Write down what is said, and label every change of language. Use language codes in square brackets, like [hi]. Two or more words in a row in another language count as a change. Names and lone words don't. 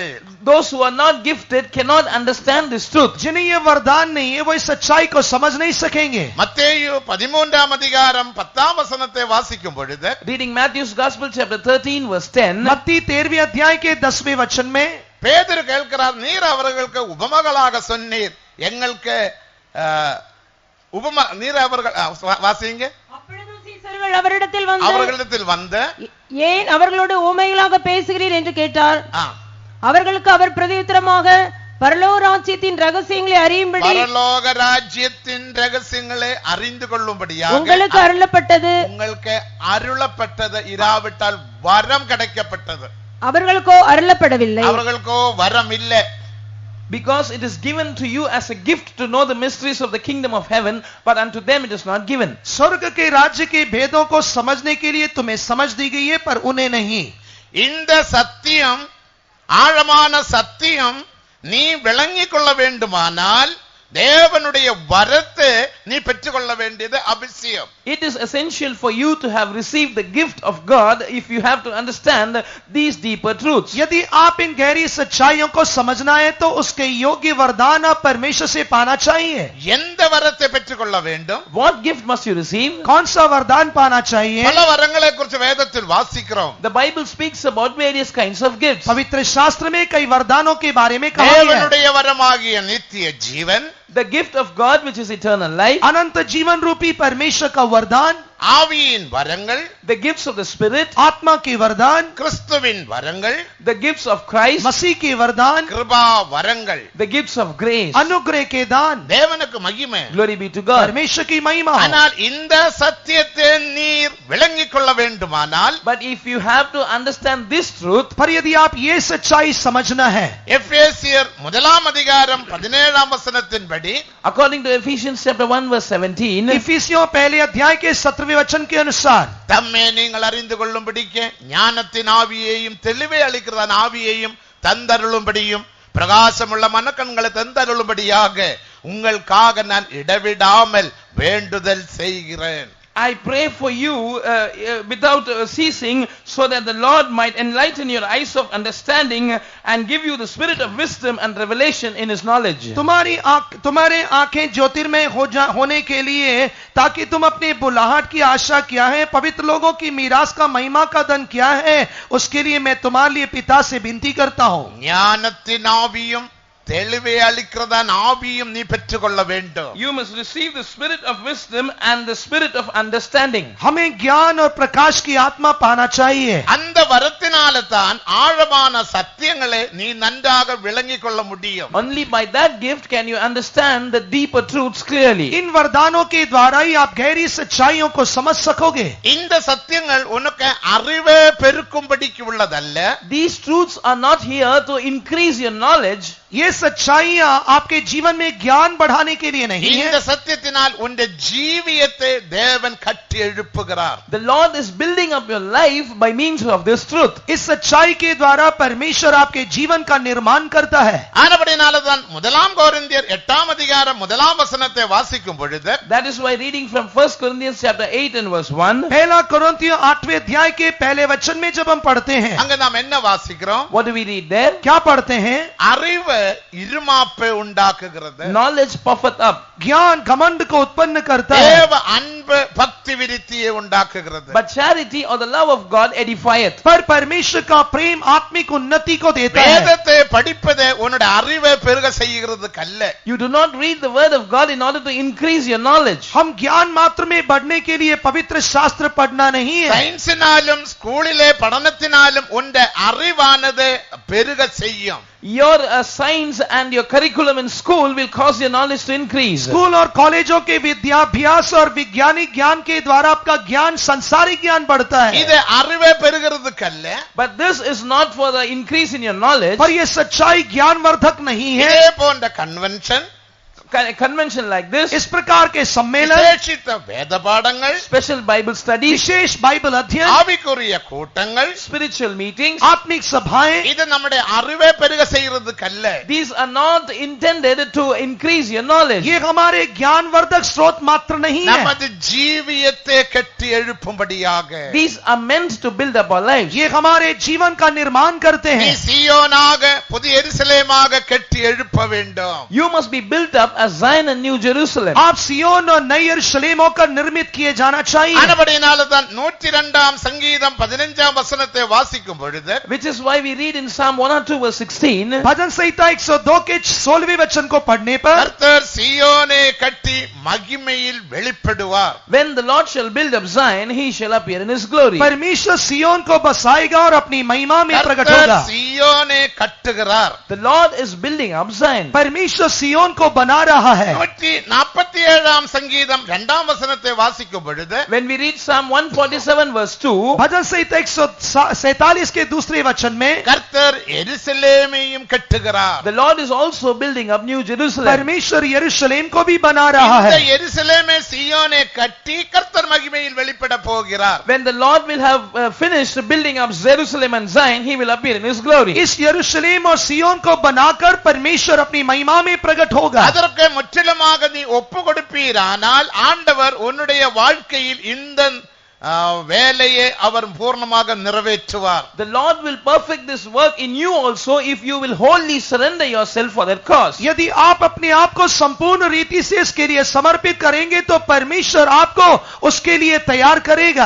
[en] Those who are not gifted cannot understand this truth. [hi] जिन्हें ये वरदान नहीं है, वो इस सच्चाई को समझ नहीं सकेंगे. [ta] மத்தேயு 13ஆம் அதிகாரம் 10ஆம் வசனத்தை வாசிக்கும் பொழுது [en] Reading Matthew's Gospel chapter 13 verse 10, [hi] मत्ती 13वें अध्याय के 10वें वचन में [ta] பேதுரு கேட்கிறார், நீர் அவர்களுக்கு உபமகளாக சொன்னீர், எங்களுக்கு நீர் அவர்கள் வாசிங்க. அப்பொழுது சீசர்கள் அவரிடத்தில் வந்து ஏன் அவர்களோடு ஊமைகளாக பேசுகிறீர் என்று கேட்டார். ஆ, அவர்களுக்கு அவர் பிரதியுத்தரமாக, பரலோக ராஜ்யத்தின் ரகசியங்களை அறியும்படி பரலோக ராஜ்யத்தின் ரகசியங்களை அறிந்து கொள்ளும்படியாக உங்களுக்கு அருளப்பட்டது. உங்களுக்கு அருளப்பட்டது, இராவிட்டால் வரம் கிடைக்கப்பட்டது. அவர்களுக்கோ அருளப்படவில்லை. அவர்களுக்கோ வரம் இல்லை. [en] because it is given to you as a gift to know the mysteries of the kingdom of heaven, but unto them it is not given. [hi] स्वर्ग के राज्य के भेदों को समझने के लिए तुम्हें समझ दी गई है, पर उन्हें नहीं. [ta] இந்த சத்தியம், ஆழமான சத்தியம் நீ விளங்கிக் கொள்ள வேண்டுமானால் தேவனுடைய வரத்தை நீ பெற்றுக்கொள்ள வேண்டியது அவசியம். [en] It is essential for you to have received the gift of God if you have to understand these deeper truths. [hi] यदि आप इन गहरी सच्चाइयों को समझना है, तो उसके योग्य वरदान आप परमेश्वर से पाना चाहिए. [ta] எந்த வரத்தை பெற்றுக்கொள்ள வேண்டும்? [en] What gift must you receive? [hi] कौन सा वरदान पाना चाहिए? [ta] பல வரங்களை குறித்து வேதத்தில் வாசிக்கிறோம். [en] The Bible speaks about various kinds of gifts. [hi] पवित्र शास्त्र में कई वरदानों के बारे में कहा गया है. [ta] தேவனுடைய வரமாகிய நித்திய ஜீவன், [en] The gift of God, which is eternal life, [hi] अनंत जीवन रूपी परमेश्वर का वरदान, [ta] ஆவியின் வரங்கள், [en] the gifts of the Spirit, [hi] आत्मा के वरदान, [ta] கிறிஸ்துவின் வரங்கள், [en] the gifts of Christ, [hi] मसीह के वरदान, [ta] கிருபா வரங்கள், [en] the gifts of grace. [hi] अनुग्रह के दान. [ta] தேவனுக்கு மகிமை. [en] Glory be to God. [hi] परमेश्वर की महिमा. [ta] ஆனால் இந்த சத்தியத்தை நீர் விளங்கிக் கொள்ள வேண்டுமானால் [en] But if you have to understand this truth, [hi] पर यदि आप ये सच्चाई समझना है, [ta] எபேசியர் 1ஆம் அதிகாரம் 17ஆம் வசனத்தின்படி [en] according to Ephesians chapter 1 verse 17, [hi] इफिसियों पहले अध्याय के 17वें वचन के अनुसार, [ta] தம்மை நீங்கள் அறிந்து கொள்ளும்படிக்கு ஞானத்தின் ஆவியையும் தெளிவை அளிக்கிறதான ஆவியையும் தந்தருளும்படியும் பிரகாசமுள்ள மனக்கண்களை தந்தருளும்படியாக உங்களுக்காக நான் இடைவிடாமல் வேண்டுதல் செய்கிறேன். [en] I pray for you without ceasing, so that the Lord might enlighten your eyes of understanding and give you the spirit of wisdom and revelation in His knowledge. [hi] तुम्हारे आंखें ज्योतिर्मय होने के लिए, ताकि तुम अपने बुलाहट की आशा क्या है, पवित्र लोगों की मीरास का महिमा का धन क्या है, उसके लिए मैं तुम्हारे लिए पिता से विनती करता हूँ. [ta] ஞானத்தின் ஆவியும் தெளிவை அளிக்கிறதான ஆவியும் நீ பெற்றுக்கொள்ள வேண்டும். [en] You must receive the spirit of wisdom and the spirit of understanding. [hi] हमें ज्ञान और प्रकाश की आत्मा पाना चाहिए. [ta] அந்த வரத்தினால தான் ஆழமான சத்தியங்களை நீ நன்றாக விளங்கிக் கொள்ள முடியும். [en] Only by that gift can you understand the deeper truths clearly. [hi] इन वरदानों के द्वारा ही आप गहरी सच्चाइयों को समझ सकोगे. [ta] இந்த சத்தியங்கள் உனக்கு அறிவை பெருக்கும்படிக்கு உள்ளதல்ல. [en] These truths are not here to increase your knowledge. [hi] ये सच्चाइयां आपके जीवन में ज्ञान बढ़ाने के लिए नहीं [ta] இந்த [hi] है. [ta] சத்தியத்தினால் உன்னுடைய ஜீவியத்தை தேவன் கட்டி எழுப்புகிறார். [en] The Lord is building up your life by means of this truth. [hi] इस सच्चाई के द्वारा परमेश्वर आपके जीवन का निर्माण करता है. [ta] ஆனபடினால தான் 1 கொரிந்தியர் 8ஆம் அதிகாரம் 1ஆம் வசனத்தை வாசிக்கும் பொழுது [en] That is why reading from 1 Corinthians chapter 8 and verse 1, [hi] पहला कोरिन्थियों 8वें अध्याय के पहले वचन में जब हम पढ़ते हैं, [ta] அங்க நாம் என்ன வாசிக்கிறோம்? [en] what do we read there? [hi] क्या पढ़ते हैं? [ta] அறிவு இருமாப்பை உண்டாக்குகிறது. [en] Knowledge puffeth up, [hi] ज्ञान घमंड को उत्पन्न करता है, [ta] தேவ அன்பு பக்தி விருத்தியை உண்டாக்குகிறது. [en] but charity or the love of God edifieth. [hi] पर परमेश्वर का प्रेम आत्मिक उन्नति को देता है. [ta] வேதத்தை படிப்பதே உன்னுடைய அறிவை பெருக செய்கிறதுக்கு அல்ல. [en] You do not read the word of God in order to increase your knowledge. [hi] हम ज्ञान मात्र में बढ़ने के लिए पवित्र शास्त्र पढ़ना नहीं है. [ta] சயின்ஸினாலும் ஸ்கூலிலே படனத்தினாலும் உன்னுடைய அறிவானது பெருக செய்யும். [en] Your science and your curriculum in school will cause your knowledge to increase. [hi] स्कूल और कॉलेजों के विद्याभ्यास और वैज्ञानिक ज्ञान के द्वारा आपका ज्ञान, संसारिक ज्ञान बढ़ता है। [ta] இது அறிவை பெருகிறதுக்கல்ல, [en] But this is not for the increase in your knowledge. [hi] पर ये सच्चाई ज्ञानवर्धक नहीं है। [ta] இதே போன்ற கன்வென்ஷன், [en] Convention like this, [hi] इस प्रकार के सम्मेलन, [ta] விசேஷித்த வேத பாடங்கள், [en] special Bible studies, [hi] विशेष बाइबल अध्ययन, [ta] ஆவிக்குரிய கூட்டங்கள், [en] spiritual meetings, [hi] आत्मिक सभाएं, [ta] இது நம்முடைய அறிவை பெருக செய்யறதுக்கல்ல, [en] these are not intended to increase your knowledge. [hi] ये हमारे ज्ञानवर्धक स्रोत मात्र नहीं है। [ta] நமது ஜீவியத்தை கட்டி எழுப்பும்படியாக [en] These are meant to build up our lives. [hi] ये हमारे जीवन का निर्माण करते [ta] நீ [hi] हैं। [ta] சீயோனாக புதிய எருசலேமாக கட்டி எழுப்ப வேண்டும். [en] You must be built up as Zion and New Jerusalem. [hi] आप सियोन और नई यरूशलेम होकर निर्मित किए जाना चाहिए। [ta] ஆனபடியினால தான் 102ஆம் சங்கீதம் 15ஆம் வசனத்தை வாசிக்கும் பொழுது, [en] Which is why we read in Psalm 102 verse 16, [hi] भजन संहिता 102 के 16वें वचन को पढ़ने पर, [ta] கர்த்தர் சீயோனை கட்டி மகிமையில் வெளிப்படுவார். [en] when the Lord shall build up Zion, he shall appear in his glory. [hi] परमेश्वर सियोन को बसाएगा और अपनी महिमा में प्रकट [ta] கர்த்தர் [hi] होगा। [ta] சீயோனை கட்டுகிறார். [en] The Lord is building up Zion. [hi] परमेश्वर सियोन को बना रहा है। [ta] 147ஆம் சங்கீதம் 2ஆம் வசனத்தை வாசிக்கும் பொழுது, [en] When we read Psalm 147 verse 2, [hi] भजन संहिता 147 के दूसरे वचन में, [ta] கர்த்தர் எருசலேமையும் கட்டுகிறார். [en] the Lord is also building up New Jerusalem. [hi] परमेश्वर यरूशलेम को भी बना रहा [ta] இந்த [hi] है। [ta] எருசலேமை சீயோனை கட்டி கர்த்தர் மகிமையில் வெளிப்பட போகிறார். [en] When the Lord will have finished building up Jerusalem and Zion, he will appear in his glory. [hi] इस यरूशलेम और सियोन को बनाकर परमेश्वर अपनी महिमा में प्रकट होगा। [ta] அதற்கு முற்றிலுமாக நீ ஒப்பு கொடுப்பீரானால் ஆண்டவர் உன்னுடைய வாழ்க்கையில் இந்த வேலையை அவர் பூர்ணமாக நிறைவேற்றுவார். [en] The Lord will perfect this work in you also if you will wholly surrender yourself for that cause. [hi] यदि आप अपने आप को संपूर्ण रीति से इसके लिए समर्पित करेंगे तो परमेश्वर आपको उसके लिए तैयार करेगा।